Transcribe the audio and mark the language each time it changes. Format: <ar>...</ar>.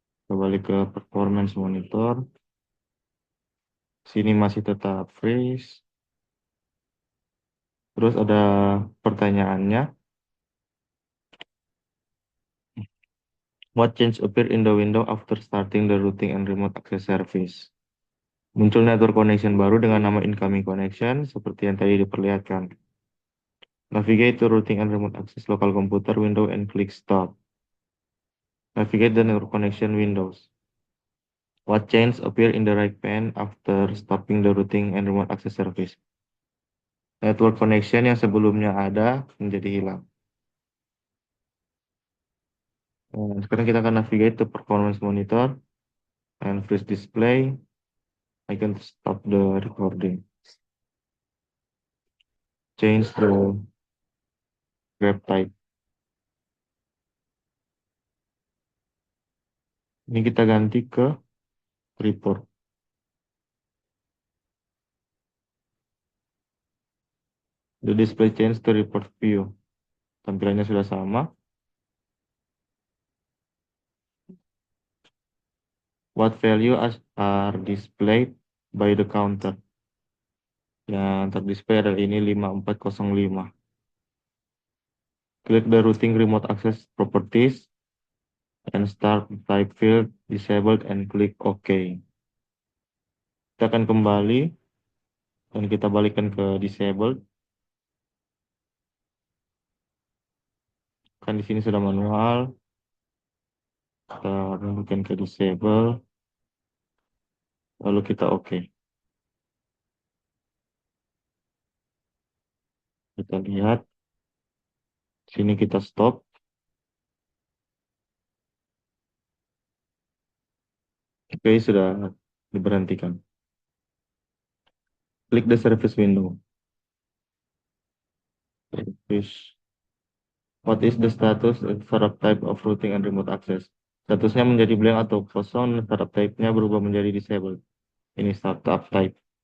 <id>Kembali ke performance monitor. Sini masih tetap freeze. Terus ada pertanyaannya.</id> <en>What change appear in the window after starting the routing and remote access service?</en> <id>Muncul network connection baru dengan nama incoming connection seperti yang tadi diperlihatkan.</id> <en>Navigate to routing and remote access local computer window and click stop. Navigate the network connection windows. What change appear in the right pane after stopping the routing and remote access service?</en> <id>Network connection yang sebelumnya ada menjadi hilang. Sekarang kita akan</id> <en>navigate to performance monitor and freeze display. I can stop the recording. Change the grab type.</en> <id>Ini kita ganti ke report.</id> <en>The display change to report view.</en> <id>Tampilannya sudah sama.</id> <en>What value are displayed by the counter?</en> <id>Yang terdisplay adalah ini 5405.</id> <en>Klik the routing remote access properties and start type field disabled and click OK.</en> <id>Kita akan kembali dan kita balikan ke disabled. Kan di sini sudah manual. Kita balikan ke disable. Lalu kita OK. Kita lihat. Sini kita stop. Oke, sudah diberhentikan.</id> <en>Klik the service window. Service. What is the status startup type of routing and remote access?</en> <id>Statusnya menjadi blank atau kosong, startup type-nya berubah menjadi disabled. Ini startup type.</id>